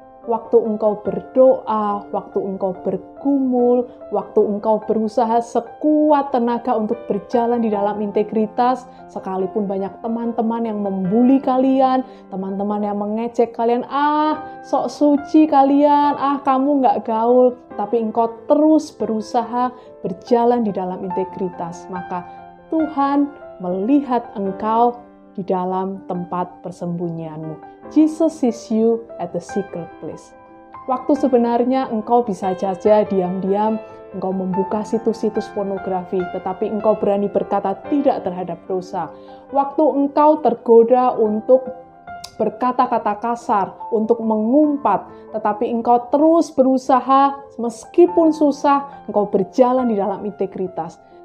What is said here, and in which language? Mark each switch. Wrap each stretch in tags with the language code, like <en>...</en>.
<id>Waktu engkau berdoa, waktu engkau bergumul, waktu engkau berusaha sekuat tenaga untuk berjalan di dalam integritas, sekalipun banyak teman-teman yang membuli kalian, teman-teman yang mengejek kalian, sok suci kalian, kamu nggak gaul, tapi engkau terus berusaha berjalan di dalam integritas, maka Tuhan melihat engkau di dalam tempat persembunyianmu.</id> <en>Jesus sees you at the secret place.</en> <id>Waktu sebenarnya engkau bisa saja diam-diam, engkau membuka situs-situs pornografi, tetapi engkau berani berkata tidak terhadap dosa. Waktu engkau tergoda untuk berkata-kata kasar, untuk mengumpat, tetapi engkau terus berusaha, meskipun susah, engkau berjalan di dalam integritas.</id>